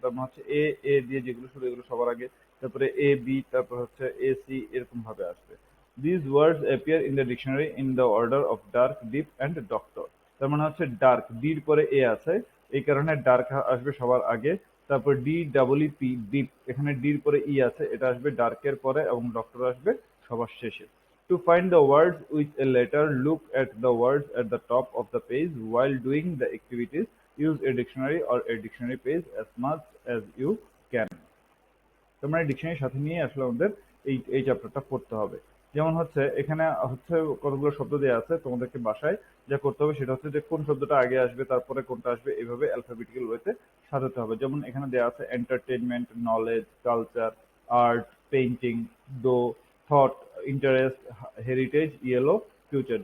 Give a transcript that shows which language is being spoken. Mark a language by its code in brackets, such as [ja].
[bn] তার মানে হচ্ছে এ এ দিয়ে যেগুলো শুরু এগুলো সবার আগে, তারপরে এ বি, তারপর হচ্ছে এ সি, এরকম ভাবে আসবে। [en] These words appear in the dictionary in the order of dark, deep and doctor. [bn] তার মানে হচ্ছে ডার্ক ডির পরে এ আছে, এই কারণে ডার্ক আসবে সবার আগে। তারপর D double E P deep, এখানে ডির পরে ই আছে, এটা আসবে ডার্কের পরে, এবং ডক্টর আসবে সবার শেষে। [en] To find the words with a letter, look at the words at the top of the page. While doing the activities, use a dictionary or a dictionary page as much as you can. [bn] তোমরা ডিকশনারির সাথে নিয়ে আসলে আমাদের এই এই চ্যাপ্টারটা পড়তে হবে। যেমন হচ্ছে এখানে হচ্ছে কতগুলো শব্দ দেওয়া আছে, তোমাদেরকে বাসায় যা করতে হবে সেটা হচ্ছে যে কোন শব্দটা আগে আসবে তারপরে কোনটা আসবে এইভাবে অ্যালফাবেটিক্যাল ওয়েতে সাজাতে হবে। যেমন এখানে দেওয়া আছে entertainment, knowledge, culture, art, painting, দো, thought, interest, heritage, yellow, future.